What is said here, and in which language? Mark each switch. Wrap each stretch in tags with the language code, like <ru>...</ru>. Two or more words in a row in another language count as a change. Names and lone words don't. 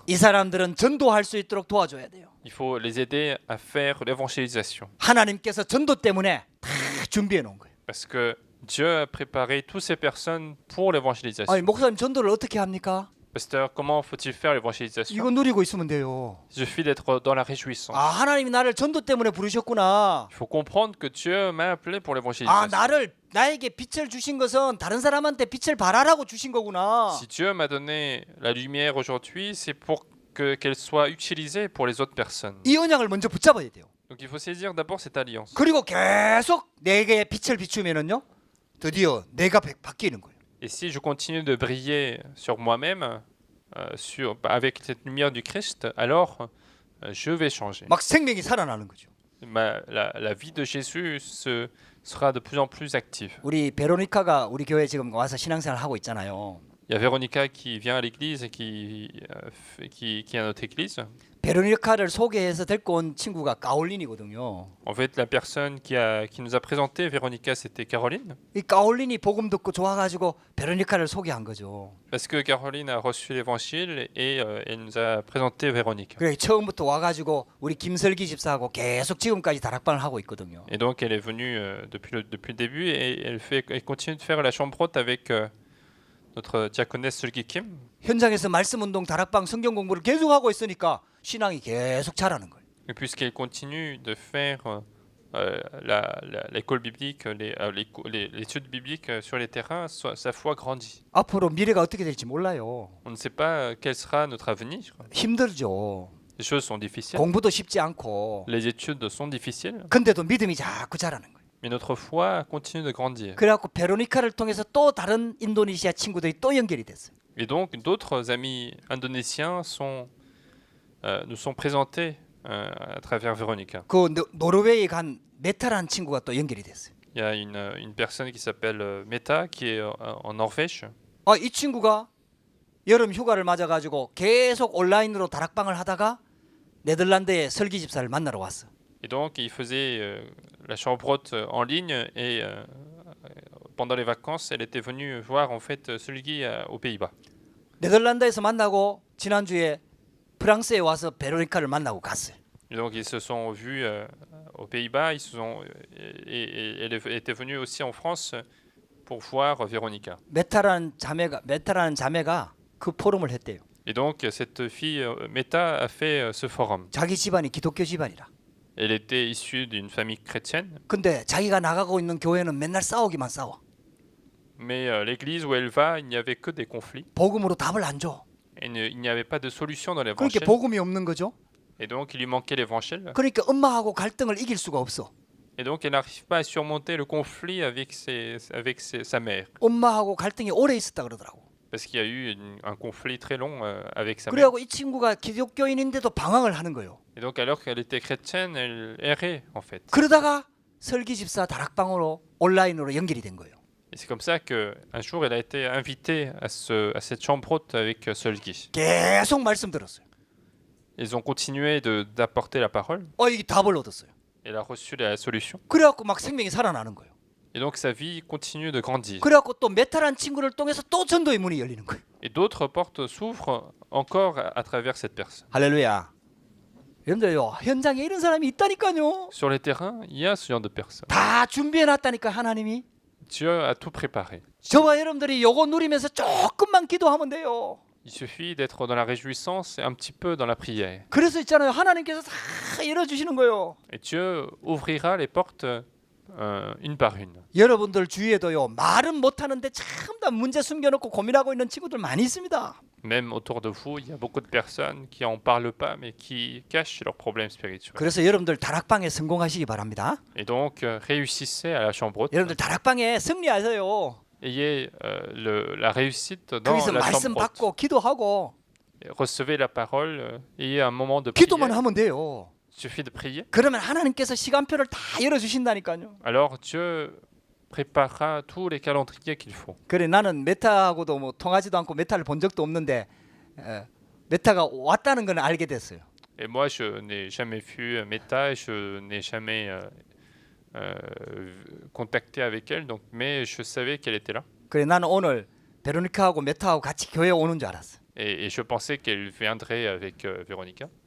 <ko>이 사람들은 전도할 수 있도록 도와줘야 돼요.</ko> <fr>Il faut les aider à faire l'évangélisation.</fr> <ko>하나님께서 전도 때문에 다 준비해 놓은 거예요.</ko> <fr>Parce que Dieu a préparé toutes ces personnes pour l'évangélisation.</fr> <ko>아니 목사님 전도를 어떻게 합니까?</ko> <fr>Pasteur, comment faut-il faire l'évangélisation?</fr> <ko>이거 누리고 있으면 돼요.</ko> <fr>Il suffit d'être dans la réjouissance.</fr> <ko>아 하나님이 나를 전도 때문에 부르셨구나.</ko> <fr>Il faut comprendre que Dieu m'a appelé pour 아 l'évangélisation.</fr> <ko>나에게 빛을 주신 것은 다른 사람한테 빛을 발하라고 주신 거구나.</ko> <fr>Si Dieu m'a donné la lumière aujourd'hui, c'est pour qu'elle soit utilisée pour les autres personnes.</fr> <ko>이 언약을 먼저 붙잡아야 돼요.</ko> <fr>Donc il faut saisir d'abord cette alliance.</fr> <ko>그리고 계속 내게 빛을 비추면은요. 드디어 내가 바뀌는 거예요.</ko> <fr>Et si je continue de briller sur moi-même, avec cette lumière du Christ, alors je vais changer.</fr> <ko>막 생명이 살아나는 거죠.</ko> <fr>La vie de Jésus sera de plus en plus active.</fr> <ko>우리 베로니카가 우리 교회 지금 와서 신앙생활 하고 있잖아요.</ko> <fr>Il y a Véronica qui vient à l'église et qui est à notre église.</fr> <ko>베로니카를 소개해서 데리고 온 친구가 가올린이거든요.</ko> <fr>En fait, la personne qui nous a présenté Véronica, c'était Caroline.</fr> <ko>이 가올린이 복음 듣고 좋아가지고 베로니카를 소개한 거죠.</ko> <fr>Parce que Caroline a reçu l'évangile et elle nous a présenté Véronica.</fr> <ko>그래 처음부터 와가지고 우리 김설기 집사하고 계속 지금까지 다락방을 하고 있거든요.</ko> <fr>Et donc elle est venue depuis le début et elle continue de faire la chambre haute avec notre diaconesse Solgi Kim.</fr> <ko>현장에서 말씀 운동 다락방 성경 공부를 계속 하고 있으니까 신앙이 계속 자라는 거예요.</ko> <fr>Et puisqu'elle continue de faire l'école biblique, l'étude biblique sur les terrains, sa foi grandit.</fr> <ko>앞으로 미래가 어떻게 될지 몰라요.</ko> <fr>On ne sait pas quel sera notre avenir.</fr> <ko>힘들죠.</ko> <fr>Les choses sont difficiles.</fr> <ko>공부도 쉽지 않고.</ko> <fr>Les études sont difficiles.</fr> <ko>근데도 믿음이 자꾸 자라는 거예요.</ko> <fr>Mais notre foi continue de grandir.</fr> <ko>그래갖고 베로니카를 통해서 또 다른 인도네시아 친구들이 또 연결이 됐어요.</ko> <fr>Et donc d'autres amis indonésiens nous sont présentés à travers Véronica.</fr> <ko>그 노르웨이 간 메타라는 친구가 또 연결이 됐어요.</ko> <fr>Il il y a une personne qui s'appelle Meta qui est en Norvège.</fr> <ko>이 친구가 여름 휴가를 맞아가지고 계속 온라인으로 다락방을 하다가 네덜란드의 설기 집사를 만나러 왔어.</ko> <fr>Et donc, il faisait la chambre haute en ligne et pendant les vacances, elle était venue voir en fait Sulgi aux Pays-Bas.</fr> <ko>네덜란드에서 만나고 지난주에 프랑스에 와서 베로니카를 만나고 갔어요.</ko> <fr>Et donc, ils se sont vus aux Pays-Bas, et elle était venue aussi en France pour voir Véronica.</fr> <ko>메타라는 자매가 그 포럼을 했대요.</ko> <fr>Et donc, cette fille, Meta, a fait ce forum.</fr> <ko>자기 집안이 기독교 집안이라.</ko> <fr>Elle était issue d'une famille chrétienne,</fr> <ko>근데 자기가 나가고 있는 교회는 맨날 싸우기만 싸워.</ko> <fr>mais l'église où elle va, il n'y avait que des conflits.</fr> <ko>복음으로 답을 안 줘.</ko> <fr>Et il n'y avait pas de solution dans</fr> <ko>그렇게</ko> <fr>l'évangile.</fr> <ko>복음이 없는 거죠.</ko> <fr>Et donc, il lui manquait l'évangile.</fr> <ko>그러니까 엄마하고 갈등을 이길 수가 없어.</ko> <fr>Et donc, elle n'arrive pas à surmonter le conflit avec sa mère.</fr> <ko>엄마하고 갈등이 오래 있었다 그러더라고.</ko> <fr>Parce qu'il y a eu un conflit très long avec sa mère.</fr> <ko>그래갖고 이 친구가 기독교인인데도 방황을 하는 거예요.</ko> <fr>Et donc, alors qu'elle était chrétienne, elle errait, en fait.</fr> <ko>그러다가 설기 집사 다락방으로 온라인으로 연결이 된 거예요.</ko> <fr>Et c'est comme ça qu'un jour, elle a été invitée à cette chambre haute avec Solgi.</fr> <ko>계속 말씀 들었어요.</ko> <fr>Ils ont continué d'apporter la parole.</fr> <ko>이게 답을 얻었어요.</ko> <fr>Elle a reçu la solution.</fr> <ko>그래갖고 막 생명이 살아나는 거예요.</ko> <fr>Et donc, sa vie continue de grandir.</fr> <ko>그래갖고 또 메타란 친구를 통해서 또 전도의 문이 열리는 거예요.</ko> <fr>Et d'autres portes s'ouvrent encore à travers cette personne.</fr> <ko>할렐루야. 여러분들요, 현장에 이런 사람이 있다니까요.</ko> <fr>Sur les terrains, il y a ce genre de personnes.</fr> <ko>다 준비해놨다니까 하나님이.</ko> <fr>Dieu a tout préparé.</fr> <ko>저와 여러분들이 요거 누리면서 조금만 기도하면 돼요.</ko> <fr>Il suffit d'être dans la réjouissance et un petit peu dans la prière.</fr> <ko>그래서 있잖아요. 하나님께서 다 열어주시는 거예요.</ko> <fr>Et Dieu ouvrira les portes une par une.</fr> <ko>여러분들 주위에도요. 말은 못하는데 참 다 문제 숨겨놓고 고민하고 있는 친구들 많이 있습니다.</ko> <fr>Même autour de vous, il y a beaucoup de personnes qui n'en parlent pas, mais qui cachent leurs problèmes spirituels.</fr> <ko>그래서 여러분들 다락방에 성공하시기 바랍니다.</ko> <fr>Et donc, réussissez à la chambre haute.</fr> <ko>여러분들 다락방에 승리하세요.</ko> <fr>Ayez la réussite dans</fr> <ko>거기서</ko> <fr>la</fr> <ko>말씀</ko> <fr>chambre haute.</fr> <ko>받고 gido하고</ko> <fr>Recevez la parole, ayez un moment de</fr> <ko>기도만</ko> <fr>prière.</fr> <ko>하면 돼요.</ko> <fr>Il suffit de prier.</fr> <ko>그러면 하나님께서 시간표를 다 열어주신다니까요.</ko> <fr>Alors Dieu préparera tous les calendriers qu'il faut.</fr> <ko>그래 나는 메타하고도 뭐 통하지도 않고 메타를 본 적도 없는데 메타가 왔다는 건 알게 됐어요.</ko> <fr>Et moi, je n'ai jamais vu Meta, je n'ai jamais contacté avec elle, donc, mais je savais qu'elle était là.</fr> <ko>그래 나는 오늘 베로니카하고 메타하고 같이 교회 오는 줄 알았어.</ko> <fr>Et je pensais qu'elle viendrait avec Véronica.</fr>